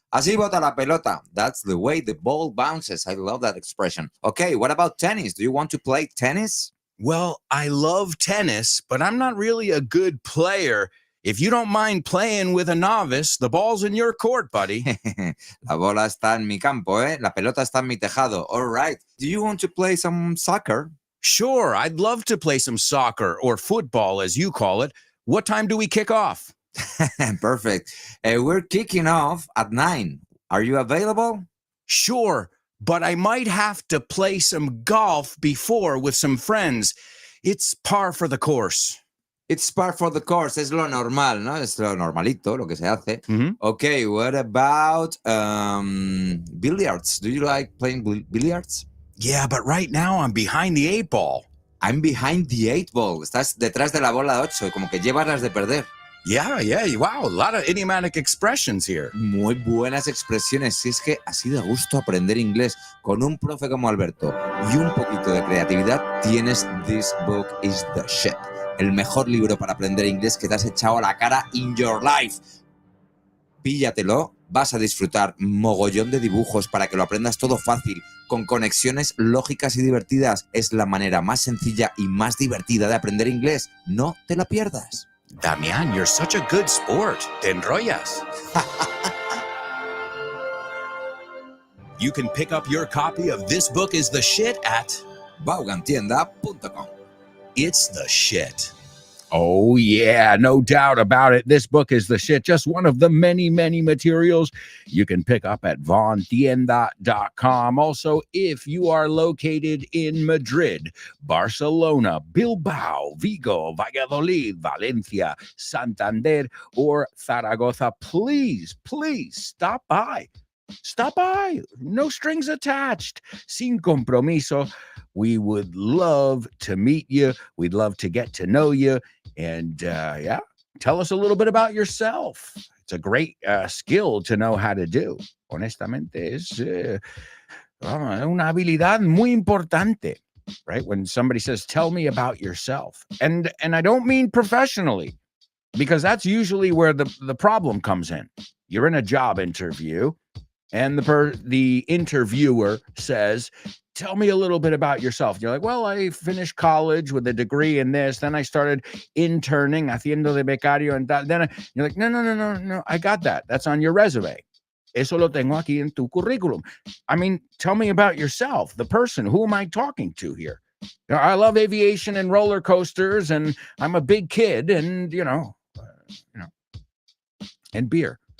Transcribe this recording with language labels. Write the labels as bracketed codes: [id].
[en] Así bota la pelota. That's the way the ball bounces. I love that expression. Okay, what about tennis? Do you want to play tennis? Well, I love tennis, but I'm not really a good player. If you don't mind playing with a novice, the ball's in your court, buddy. [es] La bola está en mi campo, ¿eh? La pelota está en mi tejado. [en] All right. Do you want to play some soccer? Sure, I'd love to play some soccer or football, as you call it. What time do we kick off? Perfect. We're kicking off at 9. Are you available? Sure, but I might have to play some golf before with some friends. It's par for the course. It's par for the course. [es] Es lo normal, ¿no? Es lo normalito, lo que se hace. [en] Okay, what about billiards? Do you like playing billiards? Yeah, but right now I'm behind the 8 ball. I'm behind the 8 ball. [es] Estás detrás de la bola 8, como que llevas las de perder. [en] Yeah, wow, a lot of idiomatic expressions here. [es] Muy buenas expresiones. Si es que así de gusto aprender inglés con un profe como Alberto y un poquito de creatividad, tienes This Book is the Shit. El mejor libro para aprender inglés que te has echado a la cara [en] in your life. [es] Píllatelo, vas a disfrutar mogollón de dibujos para que lo aprendas todo fácil, con conexiones lógicas y divertidas. Es la manera más sencilla y más divertida de aprender inglés. No te la pierdas. [en] Damian, you're such a good sport. [es] Te enrollas. [en] You can pick up your copy of This Book is the Shit at vaughantienda.com. It's the shit. Oh, yeah, no doubt about it. This book is the shit. Just one of the many, many materials you can pick up at vaughantienda.com. Also, if you are located in Madrid, Barcelona, Bilbao, Vigo, Valladolid, Valencia, Santander, or Zaragoza, please stop by. Stop by. No strings attached. [es] Sin compromiso. [en] We would love to meet you. We'd love to get to know you. And Tell us a little bit about yourself. It's a great skill to know how to do. [es] Honestamente, es una habilidad muy importante, right? [en] When somebody says, tell me about yourself. And I don't mean professionally, because that's usually where the problem comes in. You're in a job interview, and the interviewer says, tell me a little bit about yourself. And you're like, well, I finished college with a degree in this. Then I started interning, [es] haciendo de becario. [en] And then you're like, no, I got that. That's on your resume. [es] Eso lo tengo aquí en tu curriculum. [en] I mean, tell me about yourself, the person. Who am I talking to here? I love aviation and roller coasters, and I'm a big kid, and, and beer.